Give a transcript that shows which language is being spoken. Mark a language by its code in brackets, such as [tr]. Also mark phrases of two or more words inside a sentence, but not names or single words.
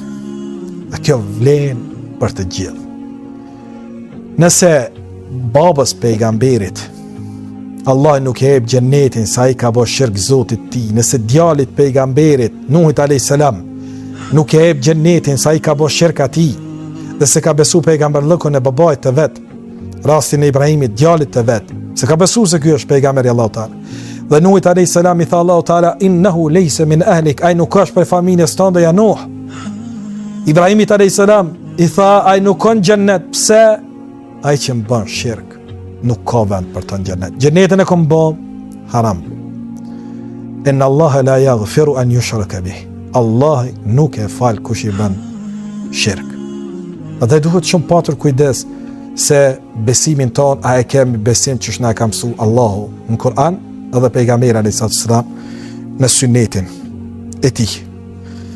[sq] Dhe kjo vlen për të gjithë. Nëse babës pejgamberit Allah nuk e jep xhenetin sa i ka bë shirk Zotit ti, nëse djalit pejgamberit Nuhit a.s. nuk e jep xhenetin sa i ka bë shirk atij dhe se ka besu pejgamberllëkun e babait të vet, rastin e Ibrahimit djalit të vet, se ka besu se ky është pejgamberi Allahu Teala. Dhe Nuhit a.s. i tha Allahu Teala, [ar] إنه ليس من أهلك, [sq] ai nuk është për familjes tënde ja Nuh. Ibrahimit a.s. i tha ai nuk ka në xhennet, pse? Ai që më bën shirk nuk ka vend për të në xhennet. Xhennetin e kom bë haram. [ar] إن الله لا يغفر أن يشرك به. [sq] Allah nuk e fal kush i bën shirk. Dhe duhet shumë patur kujdes se besimin ton a e kemi besim që shna e ka mësu Allahu në Kur'an edhe pejgamberi [ar] عليه السلام [sq] në sunnetin e tij.